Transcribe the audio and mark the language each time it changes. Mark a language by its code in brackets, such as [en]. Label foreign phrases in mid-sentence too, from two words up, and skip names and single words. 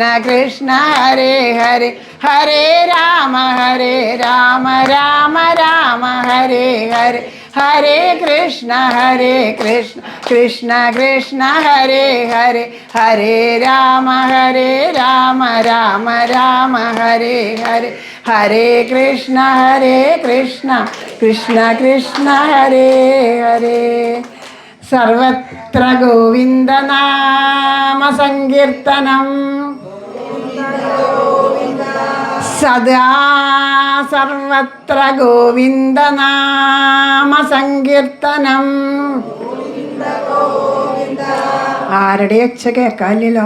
[sa] കൃഷ്ണ ഹരേ ഹരേ ഹരേ രാമ രാമ രാമ ഹരേ ഹരേ ഹരേ കൃഷ്ണ കൃഷ്ണ കൃഷ്ണ ഹരേ ഹരേ ഹരേ രാമ രാമ രാമ ഹരേ ഹരേ ഹരേ കൃഷ്ണ കൃഷ്ണ കൃഷ്ണ ഹരേ ഹരേ. सर्वत्र गोविन्दनाम सङ्कीर्तनं सदा सर्वत्र गोविन्दनाम सङ्कीर्तनम्. [ml] ആരുടെ ഒച്ച കേൾക്കാനില്ലല്ലോ.